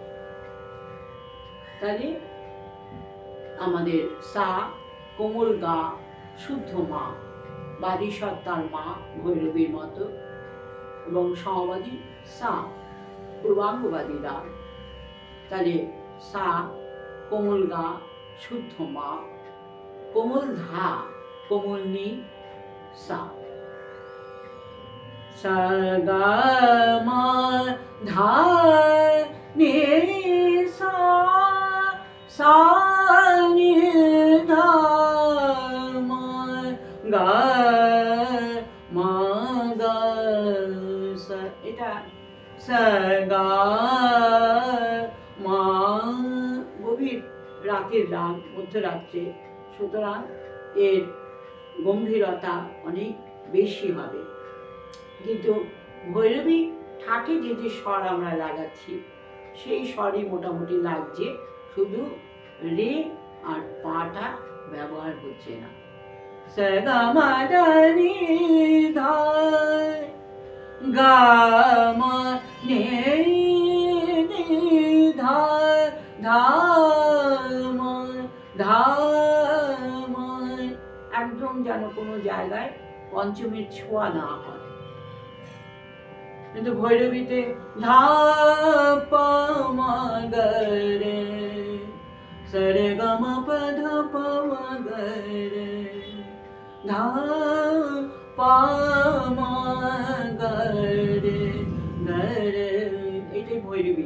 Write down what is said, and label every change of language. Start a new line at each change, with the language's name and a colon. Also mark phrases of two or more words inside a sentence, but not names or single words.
Bangla: তাহলে আমাদের সা, কোমল গা, শুদ্ধ মা, বাদী সত্তার মা ভৈরবীর মতো এবং সমবাদী সা, পূর্বাঙ্গবাদী দা। তাহলে সা, কোমল গা, শুদ্ধ মা, কোমল ধা, কোমল নি, সা। सा गा मा धा नि सा, सा नि धा मा गा मा गा सा, এটা सा गा मा গভীর রাতের রাগ মধ্যরাত্রে, সুতরাং এর গম্ভীরতা অনেক বেশি হবে। কিন্তু ভৈরবী ঠাটে যে যে স্বর আমরা লাগাচ্ছি সেই স্বরই মোটামুটি লাগছে, শুধু রে আর পাটা ব্যবহার হচ্ছে না। सा गा मा दा नि धा गा मा ने नि धा धा मा धा मा একদম যেন কোনো জায়গায় পঞ্চমের ছোঁয়া না হয়। কিন্তু ভৈরবীতে ধা পা মা গা রে সা রে গা মা পা ধা পা মা গা রে ধা পা মা গা রে গা রে, এটাই ভৈরবী।